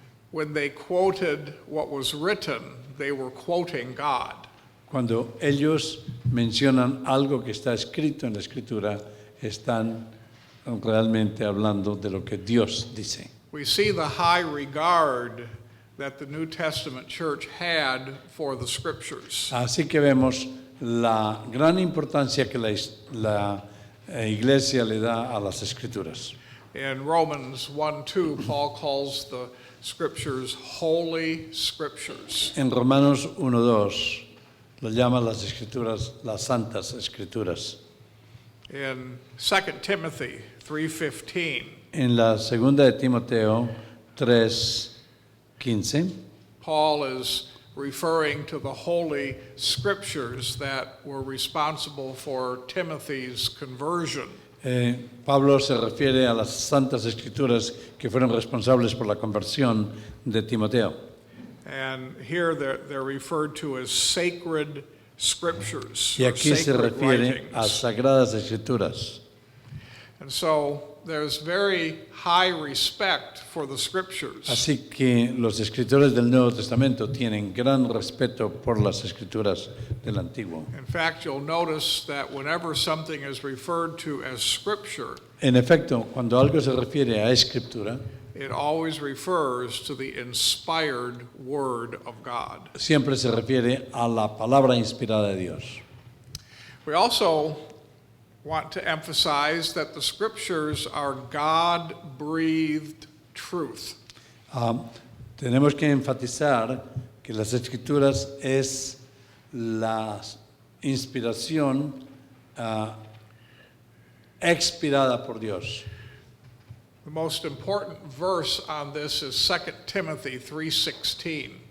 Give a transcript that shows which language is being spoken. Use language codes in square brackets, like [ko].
[en] when they quoted what was written, they were quoting God. [es] Cuando ellos mencionan algo que está escrito en la Escritura, están realmente hablando de lo que Dios dice. [en] We see the high regard that the New Testament church had for the scriptures. [es] Así que vemos la gran importancia que la Iglesia le da a las Escrituras. [en] In Romans 1:2, Paul calls the scriptures holy scriptures. [es] En Romanos 1:2 lo llama las Escrituras las Santas Escrituras. [en] In 2 Timothy 3:15, [es] En la segunda de Timoteo 3:15, [en] Paul is referring to the Holy Scriptures that were responsible for Timothy's conversion. [es] Pablo se refiere a las santas escrituras que fueron responsables por la conversión de Timoteo. [en] And here they're referred to as sacred scriptures, [es] Y [en] or [es] aquí se [en] sacred [es] refiere a [en] writings. [es] sagradas escrituras. [en] And so there's very high respect for the scriptures. [es] Así que los escritores del Nuevo Testamento tienen gran respeto por las escrituras del Antiguo. [en] In fact, you'll notice that whenever something is referred to as scripture, [es] En efecto, cuando algo se refiere a escritura, [en] it always refers to the inspired word of God. [es] siempre se refiere a la palabra inspirada de Dios. [en] We also want to emphasize that the scriptures are God-breathed truth. [es] Tenemos que enfatizar que las escrituras es la inspiración expirada por Dios. [en] The most important verse on this is 2 Timothy 3:16.